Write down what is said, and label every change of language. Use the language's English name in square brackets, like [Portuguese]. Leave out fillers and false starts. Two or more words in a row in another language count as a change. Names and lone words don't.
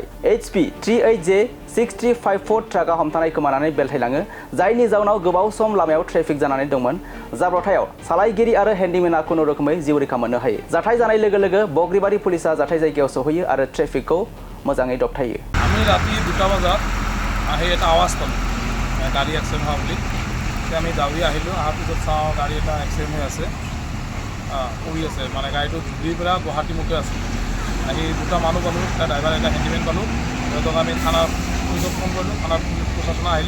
[Bodo] HP 38J6354 ट्राकआ हमथानाय खोमानानै बेलथायलाङो, जायनि जाउनाव गोबाव सम लामायाव ट्रेफिक जानानै दंमोन। जाब्रबथायाव सालायगिरि आरो हेन्डिमेनआ खुनु रोखोमै जिउ रैखा मोननो हायो। जाथाय जानाय लोगो लोगो बग्रिबारि पुलिसआ जाथाय जायगायाव सहैयो आरो ट्रेफिकखौ मोजाङै दबथायो। [Assamese] আমি ৰাতি 2টা বজাত আহি এটা আৱাজ পালোঁ গাড়ী এক্সিডেণ্ট হোৱা বুলি। আমি দাউৰি আহিলোঁ, অহাৰ পিছত চাওঁ গাড়ী এটা এক্সিডেণ্ট হৈ আছে, পৰি আছে, মানে গাড়ীটো ধুবুৰীৰ পৰা গুৱাহাটীমুখে আছে। আহি 2টা মানুহ পালোঁ, এটা ড্ৰাইভাৰ এটা হেণ্ডিমেন পালোঁ। সিহঁতক আমি থানাৰ পুলিচক ফোন কৰিলোঁ, থানাৰ পুলিচ প্ৰশাসন আহিলে।